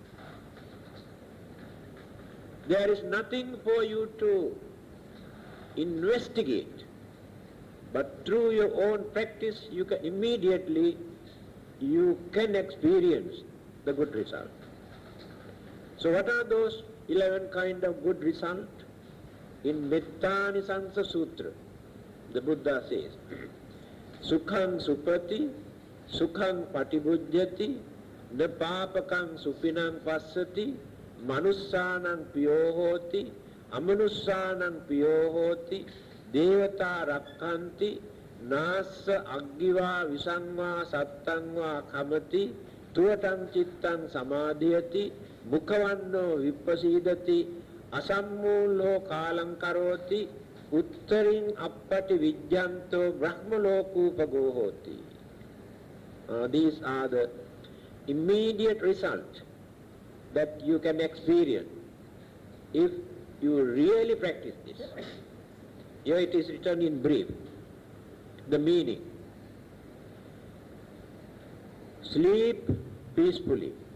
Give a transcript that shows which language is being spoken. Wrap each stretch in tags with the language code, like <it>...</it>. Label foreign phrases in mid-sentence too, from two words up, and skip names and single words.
<en>There is nothing for you to investigate, but through your own practice you can immediately experience the good result. So what are those 11 kind of good result? In Mettanisansa Sutra, the Buddha says,</en> <pi>Sukhang supati, sukhang patibujyati, na papakang supinang passati, manussanang piyohoti, amanussanang piyohoti, devata rakkanti, nasa aggiva visangva sattangva khamati, tuvatang chittang samadhyati, mukhavanno vipasidati, asammulo kalang karoti, uttaring appati vijjanto brahmalokupago hoti.</pi> <en>These are the immediate result that you can experience if you really practice this. Here it is written in brief, the meaning. Sleep peacefully.</en>